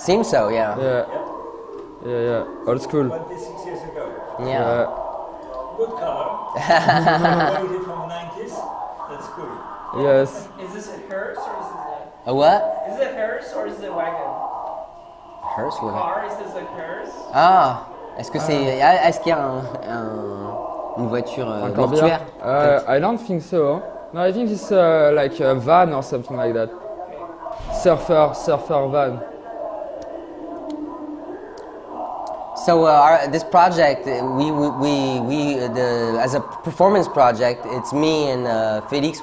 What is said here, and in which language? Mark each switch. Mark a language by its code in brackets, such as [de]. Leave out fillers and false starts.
[en] Seems so, yeah. Yeah, old school. 26 years ago. Yeah. Good color. From the 90s. That's cool. Yes. Is this a hearse or is this A what? Is it a hearse or is it a wagon? Hearse, what? Car, is this a hearse? [fr] Ah, est-ce qu'il y a une voiture mortuaire? [en] I don't think so. No, I think it's like a van or something like that. Surfer van. So this project, as a performance project, it's me and Félix.